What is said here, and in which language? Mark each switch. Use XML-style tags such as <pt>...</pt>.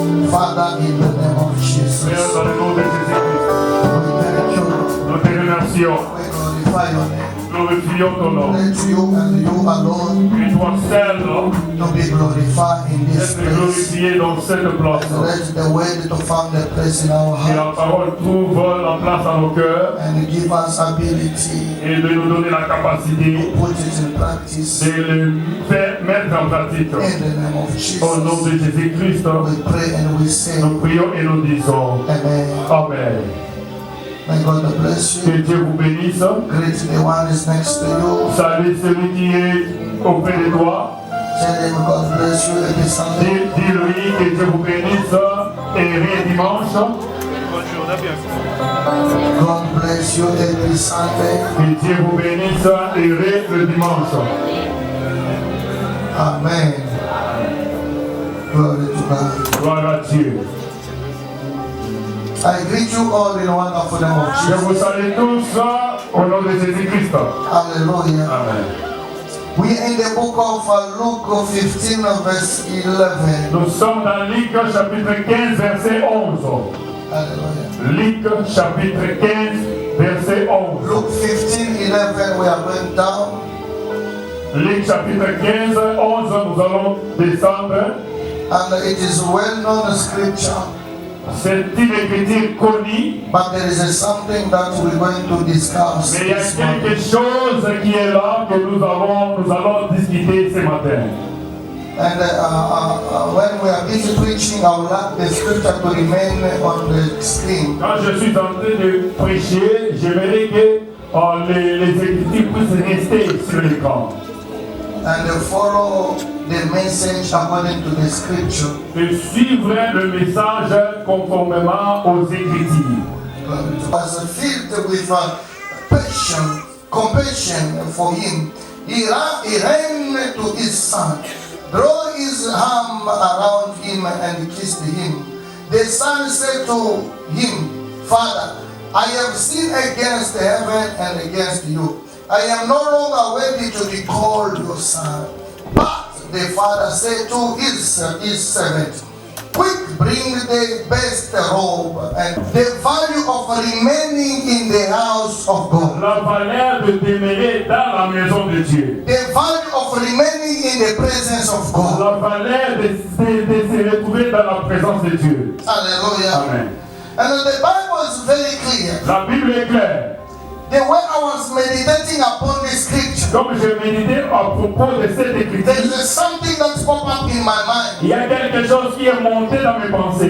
<en>Father, in the name of Jesus,</en> <fr>Père, dans le nom de Jésus-Christ,</fr> <en>we thank you.</en> <fr>nous te remercions.</fr> <en>We glorify your name.</en> <fr>Glorifions ton nom.</fr> <en>Let you and you alone</en> <fr>Et toi seul,</fr> <en>to be glorified in this</en> <fr>être</fr> <en>place.</en> <fr>glorifié dans cette place.</fr> <en>And let the word to find a place in our</en> <fr>Que la</fr> <en>heart</en> <fr>parole trouve la place dans nos cœurs</fr> <en>and give us ability</en> <fr>et de nous donner la capacité</fr> <en>to put it in practice.</en> <fr>de le faire mettre en pratique.</fr> <en>In the name of</en> <fr>Au nom</fr> <en>Jesus,</en> <fr>de Jésus-Christ,</fr> <en>we pray and we say,</en> <fr>nous prions et nous disons</fr> <en>Amen.</en> <fr>Amen.</fr> <en>May God bless</en> <fr>Que</fr> <en>you.</en> <fr>Dieu vous bénisse.</fr> <en>Greet the one is next to you.</en> <fr>Salut celui qui est auprès de toi.</fr> <en>Tell him God bless you every Sunday.</en> <fr>Dis-lui que Dieu vous bénisse et rien dimanche.</fr> <en>God bless you every Sunday.</en> <fr>Que Dieu vous bénisse et rien le dimanche.</fr> <en>Amen. Glory to God.</en> <fr>Gloire à Dieu.</fr> <en>I greet you all in the wonderful name of</en> <fr>Je</fr> <en>Jesus. vous salue tous au nom de Jésus-Christ. Hallelujah. Amen. We are in the book of Luke 15 verse 11.</en> <fr>Nous sommes dans Luc chapitre 15 verset 11. Hallelujah. Luc chapitre 15 verset 11.</fr> <en>Luke 15, 11, we are going down.</en> <fr>Luc chapitre 15, 11, nous allons descendre.</fr> <en>And it is well known scripture.</en> <fr>C'est une écriture connue,</fr> <en>But there is something that we're going to discuss</en> <fr>mais il y a</fr> <en>this</en> <fr>quelque</fr> <en>morning.</en> <fr>chose qui est là que nous allons discuter ce matin.</fr> <en>And when we are busy preaching, I would like the scripture to remain on the screen.</en> <fr>Quand je suis en train de prêcher, j'aimerais que les écritures puissent rester sur l'écran.</fr> <en>And follow the message according to the scripture.</en> <fr>Et suivre le message conformément aux écritures.</fr> <en>Was filled with passion, compassion for him. He ran to his son, drew his arm around him and kissed him. The son said to him, Father, I have sinned against heaven and against you. I am no longer worthy to be called your son. But the father said to his servant, Quick, bring the best robe and the value of remaining in the house of God.</en> <fr>La valeur de demeurer dans la maison de Dieu.</fr> <en>The value of remaining in the presence of God.</en> <fr>La valeur de se retrouver dans la présence de Dieu.</fr> <en>Hallelujah. Amen. And the Bible is very clear.</en> <fr>La Bible est claire.</fr> <en>The way I was meditating upon this scripture,</en> <fr>Comme je méditais à propos de cette</fr> <en>there</en> <fr>écriture,</fr> <en>is something that popped up in my mind.</en> <fr>il y a quelque chose qui est monté dans mes pensées.</fr>